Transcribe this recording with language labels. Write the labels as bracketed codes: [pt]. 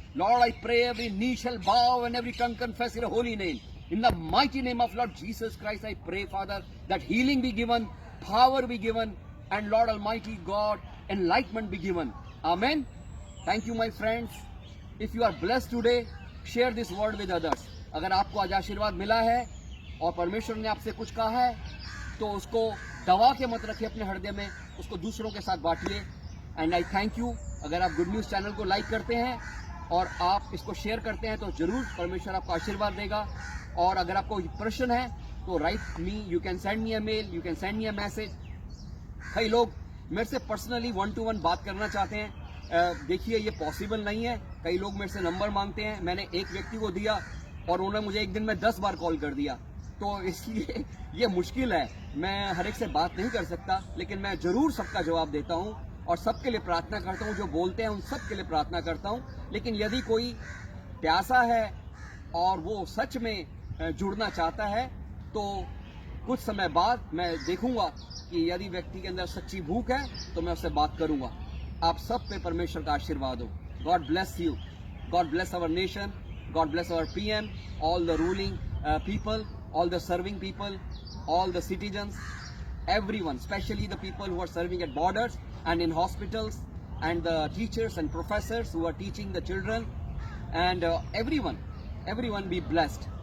[en] Lord, I pray every knee shall bow and every tongue confess your holy name. In the mighty name of Lord Jesus Christ, I pray, Father, that healing be given, power be given, and Lord Almighty God, enlightenment be given. Amen. Thank you, my friends. If you are blessed today, share this word with others. [hi] अगर आपको आज आशीर्वाद मिला है और परमेश्वर ने आपसे कुछ कहा है, तो उसको दबा के मत रखिए अपने हृदय में, उसको दूसरों के साथ बांटिए। [en] And I thank you. [hi] अगर आप गुड न्यूज़ चैनल को लाइक करते हैं और आप इसको शेयर करते हैं तो जरूर परमेश्वर आपको आशीर्वाद देगा। और अगर आपको प्रश्न है तो [en] Write me, you can send me a mail, you can send me a message. [hi] कई लोग मेरे से पर्सनली 1-to-1 बात करना चाहते हैं। देखिए, ये पॉसिबल नहीं है। कई लोग मेरे से नंबर मांगते हैं। मैंने एक व्यक्ति को दिया और उन्होंने मुझे एक दिन में 10 बार कॉल कर दिया, तो इसलिए ये मुश्किल है। मैं हर एक से बात नहीं कर सकता, लेकिन मैं जरूर सबका जवाब देता हूँ और सबके लिए प्रार्थना करता हूँ। जो बोलते हैं उन सब के लिए प्रार्थना करता हूँ। लेकिन यदि कोई प्यासा है और वो सच में जुड़ना चाहता है, तो कुछ समय बाद मैं देखूंगा कि यदि व्यक्ति के अंदर सच्ची भूख है तो मैं उससे बात करूंगा। आप सब पे परमेश्वर का आशीर्वाद हो। [en] God bless you. God bless our nation. God bless our PM, all the ruling people, all the serving people, all the citizens, everyone, especially the people who are serving at borders and in hospitals, and the teachers and professors who are teaching the children, and everyone be blessed.